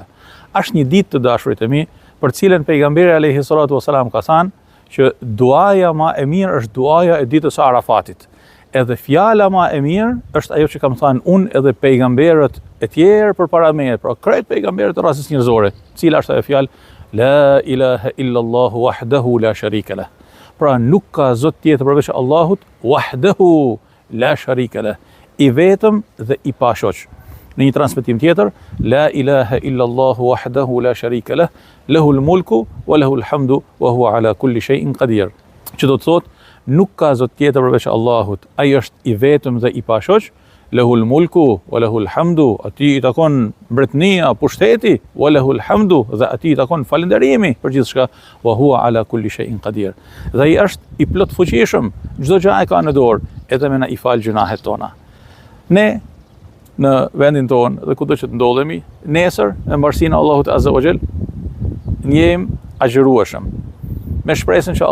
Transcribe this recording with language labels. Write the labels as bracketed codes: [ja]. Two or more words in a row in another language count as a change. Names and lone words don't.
[sq] Është një ditë të dashurit e mi, për cilën pejgamberi [ar] عليه الصلاة والسلام [sq] ka thënë që duaja më e mirë është duaja e ditës së Arafatit. Edhe fjala më e mirë është ajo që kam thënë unë edhe pejgamberët e tjerë përpara meje, pra krejt pejgamberët e rasës njerëzore. Cila është ajo fjalë? [ar] لا إله إلا الله وحده لا شريك له. [sq] Pra nuk ka zot tjetër përveç Allahut, [ar] وحده لا شريك له, [sq] i vetëm dhe i pashoq. Në një transmetim tjetër, [ar] لا إله إلا الله وحده لا شريك له، له الملك وله الحمد وهو على كل شيء قدير. [sq] Që do të thotë, nuk ka zot tjetër përveç Allahut, ai është i vetëm dhe i pashoq, [ar] له الملك وله الحمد, [sq] atij i takon mbretënia, pushteti, [ar] وله الحمد, [sq] dhe atij i takon falënderimi për gjithçka, [ar] وهو على كل شيء قدير. [sq] Dhe ai është i plot fuqishëm, çdo gjë e ka në dorë, edhe me na i fal gjunahet tona. Ne në vendin tonë dhe kudo që të ndodhemi, nesër me mbarsinë e Allahut [ar] عز وجل [sq] njëm agjërueshëm, me shpresën që